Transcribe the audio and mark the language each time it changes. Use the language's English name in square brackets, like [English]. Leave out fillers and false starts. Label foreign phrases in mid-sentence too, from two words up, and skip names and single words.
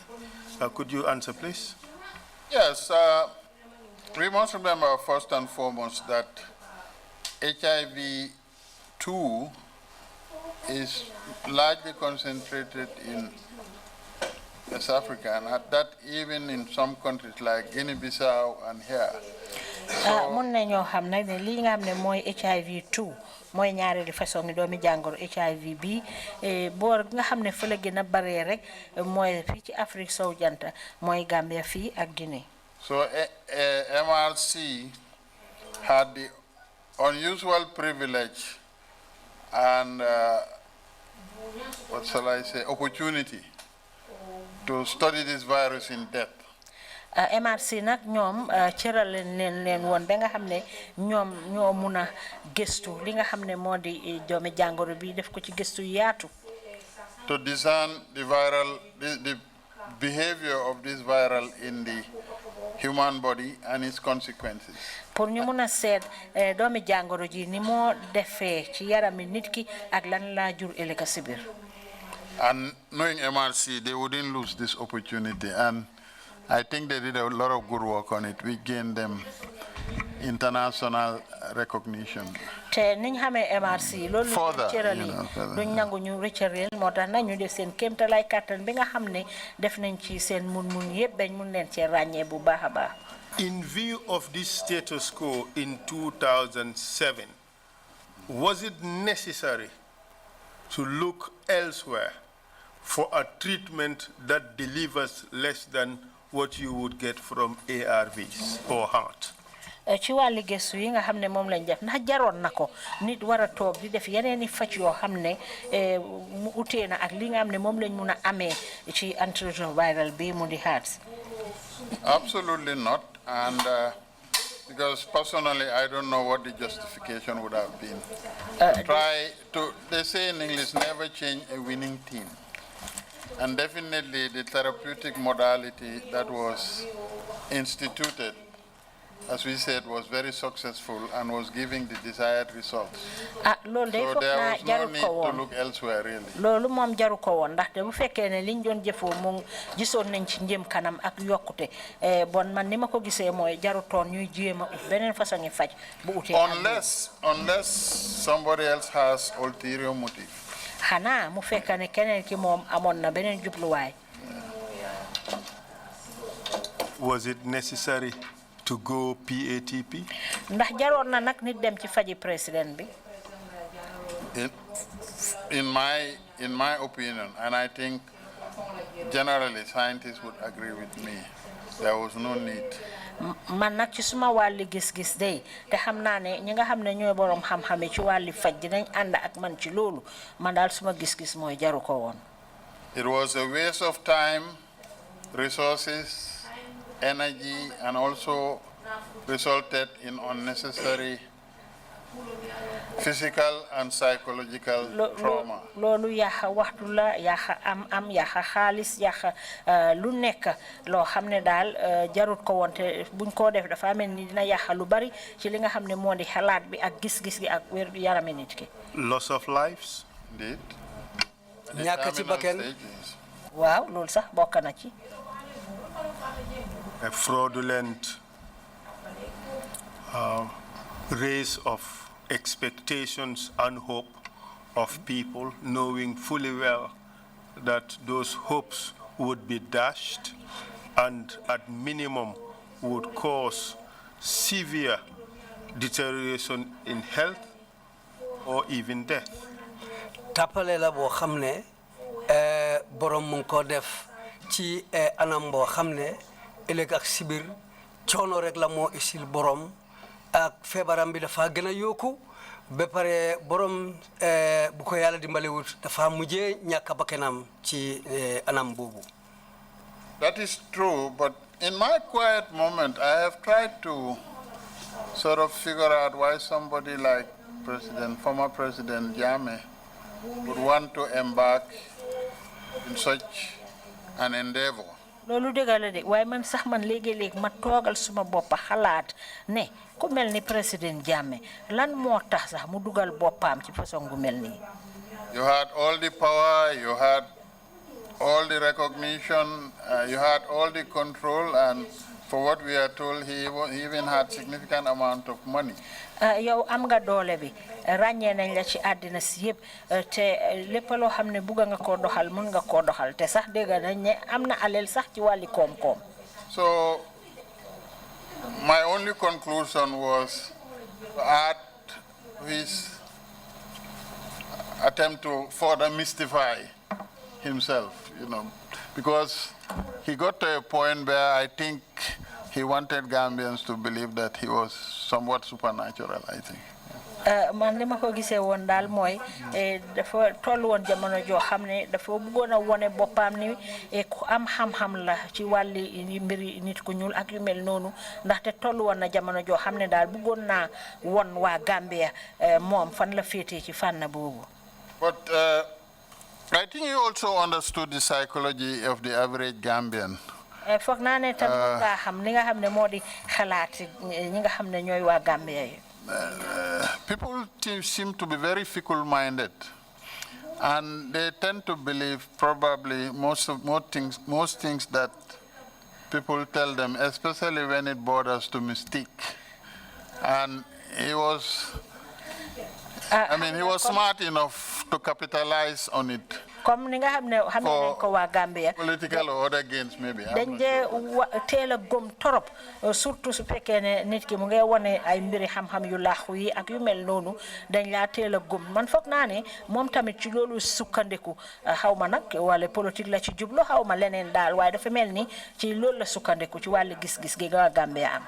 [English] Could you answer please? Yes, we must remember first and foremost that HIV-2 is largely concentrated in West Africa, and at that even in some countries like Guinea-Bissau and here. [Wolof] mun nañoo xam nag ne li nga xam ne mooy HIV2 mooy ñaareelu façon ni doomi jàngoro HIV bi boor nga xam ne fa la gën a baree rek mooy fii ci Afrique sowu janta mooy Gambia fii ak Guinée. [English] So MRC had the unusual privilege and what shall I say, opportunity to study this virus in depth. [Wolof] MRC nag ñoom cëral leen woon ba nga xam ne ñoom ñoo mun a gëstu li nga xam ne moo di doomi jàngoro bi def ko ci gëstu yaatu. [English] To discern the behavior of this viral in the human body and its consequences. [Wolof] Pour ñu mun a seet doomi jàngoro ji ni moo defee ci yarami nit ki ak lan laa jur ëllëg si biir. [English] And knowing MRC, they wouldn't lose this opportunity. And I think they did a lot of good work on it. We gained them international recognition. [Wolof] Te niñ xamee MRC loolu cërali duñ nangu ñu rëccëreel moo tax nag ñu def seen kéemtalaay kàttan bi nga xam ne def nañ ci seen mun yëpp bañ mun leen cee ràññee bu baax a baax. [English] In view of this status quo in 2007, was it necessary to look elsewhere for a treatment that delivers less than what you would get from ARVs or heart? [Wolof] Ci wàlli gëstu yi nga xam ne moom lañ def ndax jaroon na ko nit war a toog di def yeneen i faj yoo xam ne mu utee na ak li nga xam ne moom lañ mun a amee ci antiretroviral bi mu di heart. [English] Absolutely not. And because personally, I don't know what the justification would have been. They say in English, never change a winning team. And definitely the therapeutic modality that was instituted, as we said, was very successful and was giving the desired results. So there was no need to look elsewhere, really. [Wolof] Loolu moom jaru ko woon ndaxte bu fekkee ne liñ doon jëfoo mu gisoon nañ ci njëm kanam ak yokkute bon man ni ma ko gisee mooy jarutoon ñuy jéem a beneen façon yi faj bu utee [English] unless somebody else has ulterior motive. [Wolof] Xanaa mu fekk ne keneen ki moom amoon na beneen jubluwaay. [English] Was it necessary to go PATP? [Wolof] Ndax jaroon na nag nit dem ci faji président bi. [English] In my opinion, and I think generally scientists would agree with me, there was no need. [Wolof] Man nag ci suma wàlli gis-gis day te xam naa ne ñi nga xam ne ñooy borom xam-xame ci wàlli faj dinañ ànd ak man ci loolu man daal suma gis-gis mooy jaru ko woon. [English] It was a waste of time, resources, energy, and also resulted in unnecessary physical and psychological trauma. [Wolof] Loolu yaxa waxtu la yaxa am yaxa xaalis yaxa lu nekk loo xam ne daal jarut ko woon te buñ ko def dafa mel ni dina yaxa lu bari ci li nga xam ne moo di xalaat bi ak gis-gis gi ak wér yarami nit ki. [English] Loss of lives? Indeed. [Wolof] ñàkk ci bakkan. Waaw loolu sax bokk na ci. [English] A fraudulent raise of expectations and hope of people, knowing fully well that those hopes would be dashed and at minimum would cause severe deterioration in health or even death. [Wolof] Tapale la bo xamne borom mu ko def ci anam bo xamne eleg ak sibir coono rek la mo isil borom ak febaram bi dafa gëna yokku ba pare borom bu ko yalla dimbali wut dafa mujjé ñaka bakenam ci anam bobu. [English] That is true, but in my quiet moment I have tried to sort of figure out why somebody like former President Jammeh would want to embark in such an endeavor. [Wolof] Loolu dëgg la de waaye man sax man léegi-léeg ma toogal suma bopp xalaat ne ku mel ni président Jammeh lan moo tax sax mu dugal boppam ci façon gu mel nii. [English] You had all the power, you had all the recognition, you had all the control, and for what we are told, he even had significant amount of money. [Wolof] Yow am nga doole bi ràññee nañ la ci àddina si yëpp te lépp loo xam ne bugga nga koo doxal mun nga koo doxal te sax dégg nañ ne am na aleel sax ci wàlli koom-koom. [English] So my only conclusion was to add his attempt to further mystify himself, because he got to a point where I think he wanted Gambians to believe that he was somewhat supernatural, I think. [Wolof] Man li ma ko gisee woon daal mooy dafa toll woon jamono joo xam ne dafa bëggoon a wone boppam ni ku am xam-xam la ci wàlli mbiri nit ku ñuul ak yu mel noonu ndaxte toll woon na jamono joo xam ne daal bëggoon naa won waa Gambia moom fan la féetee ci fànn boobu. [English] But I think he also understood the psychology of the average Gambian. [Wolof] Foog naa ne tam nga xam li nga xam ne moo di xalaat ñi nga xam ne ñooy waa Gambia yi. [English] People seem to be very fickle-minded, and they tend to believe probably most things that people tell them, especially when it borders to mystique. And he was, he was smart enough to capitalize on it. [Wolof] Comme ni nga xam ne nañ ko waa Gambia [English] Political or other gains maybe. [Wolof] dañ dee teel a gëm torop surtout su fekkee ne nit ki mu ngay wone ay mbiri xam-xam yu laaxu yi ak yu mel noonu dañ laa teel a gëm man foog naa ne moom tamit ci loolu sukkandiku xaw ma nag wala politique la ci jublu xaw ma leneen daal waaye dafa mel ni ci loolu la sukkandiku ci wàllu gis-gis gi waa Gambia am.